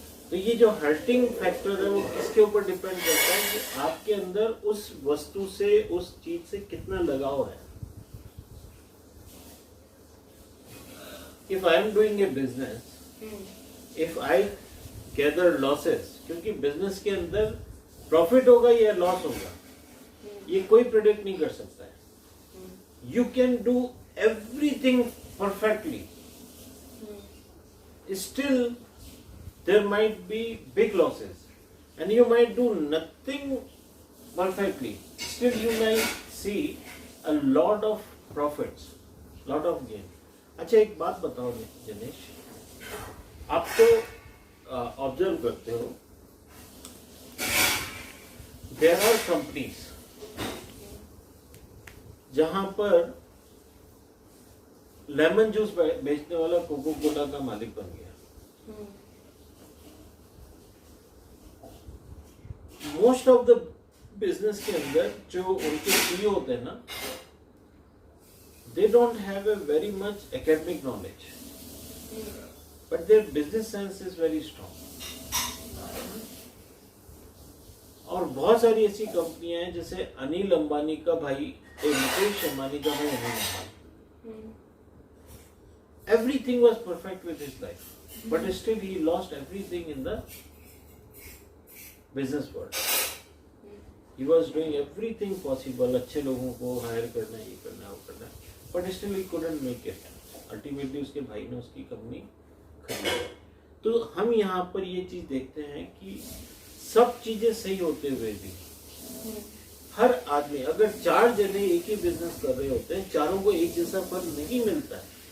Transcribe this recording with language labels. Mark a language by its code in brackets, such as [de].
[hi] तो ये जो हर्टिंग फैक्टर है वो किसके ऊपर डिपेंड करता है कि आपके अंदर उस वस्तु से, उस चीज से कितना लगाव है। [en] If I am doing a business, if I gather losses, [hi] क्योंकि बिजनेस के अंदर प्रॉफिट होगा या लॉस होगा, ये कोई प्रेडिक्ट नहीं कर सकता है। [en] You can do everything perfectly, still there might be big losses, and you might do nothing perfectly, still you might see a lot of profits, lot of gain. [hi] अच्छा एक बात बताओ जनेश, आप तो ऑब्जर्व करते हो, [en] there are companies [hi] जहां पर लेमन जूस बेचने वाला कोको कोला का मालिक बन गया। [en] most of the business [hi] के अंदर जो उनके सीईओ होते हैं ना, [en] they don't have a very much academic knowledge, but their business sense is very strong. [hi] और बहुत सारी ऐसी कंपनियां हैं, जैसे अनिल अंबानी का भाई, मुकेश अंबानी का भाई Anil Ambani, [en] everything was perfect with his life. but still he lost everything in the business world. He was doing everything possible, [hi] अच्छे लोगों को हायर करना, ये करना, वो करना, [en] but still he couldn't make it. [hi] Ultimately उसके भाई ने उसकी कंपनी खरीदी। तो हम यहाँ पर ये चीज देखते हैं कि सब चीजें सही होते हुए भी हर आदमी, अगर 4 जने एक ही बिजनेस कर रहे होते हैं, चारों को एक जैसा फल नहीं मिलता है।